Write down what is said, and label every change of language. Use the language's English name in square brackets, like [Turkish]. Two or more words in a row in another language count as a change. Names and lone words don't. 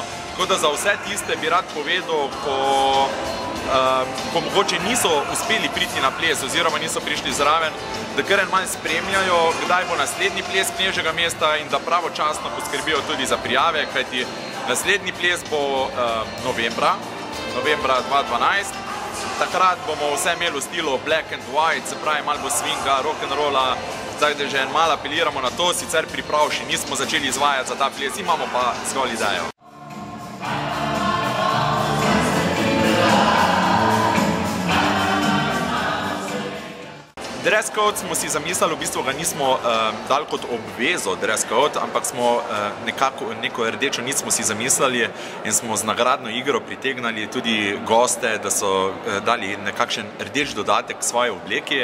[Slovenian] Tako da za vse tiste bi rad povedal, ko mogoče niso uspeli priti na ples oziroma niso prišli zraven, da kar en malo spremljajo, kdaj bo naslednji ples Knežjega mesta in da pravočasno poskrbijo tudi za prijave, kajti naslednji ples bo novembra 2012. Takrat bomo vse imeli v stilu [English] black and white, [Slovenian] se pravi malo bo swinga, rock'n'rolla, zdaj da že malo apeliramo na to, sicer priprav še nismo začeli izvajati za ta ples, imamo pa zgolj idejo. [English] Dress code [Slovenian] smo si zamislili, v bistvu ga nismo dali kot obvezo [English] dress code, [Slovenian] ampak smo neko rdečo nit smo si zamislili in smo z nagradno igro pritegnali tudi goste, da so dali nekakšen rdeč dodatek k svoji obleki.